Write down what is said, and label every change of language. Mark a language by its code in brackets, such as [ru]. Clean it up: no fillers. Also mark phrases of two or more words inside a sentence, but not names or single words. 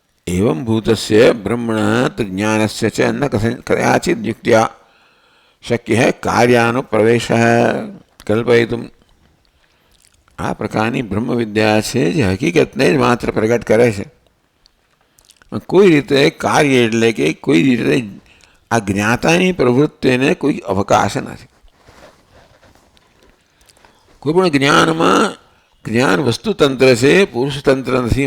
[sa] एवं भूतस्य ब्रह्मण ज्ञानस्य च न कदाचित् युक्त्या शक्य है कार्यानुप्रवेशः कल्पयितुम्। [gu] આ પ્રકારની બ્રહ્મ વિદ્યા છે જે હકીકતને જ માત્ર પ્રગટ કરે છે. કોઈ રીતે કાર્ય એટલે કે કોઈ રીતે આ જ્ઞાતાની પ્રવૃત્તિને કોઈ અવકાશ નથી. કોઈ પણ જ્ઞાનમાં જ્ઞાન વસ્તુતંત્ર છે, પુરુષતંત્ર નથી.